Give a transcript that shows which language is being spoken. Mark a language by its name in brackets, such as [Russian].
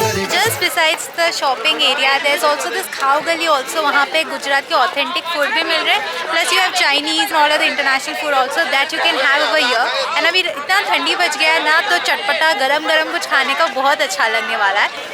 [English] Just besides the shopping area, there's also this Khao Gali also. [Hindi] वहाँ पे गुजरात के authentic food भी मिल रहे हैं. [English] Plus you have Chinese and all of the international food also that you can have over here. [Hindi] And अभी इतना ठंडी बच गया है ना, तो चटपटा गरम गरम कुछ खाने का बहुत अच्छा लगने वाला है.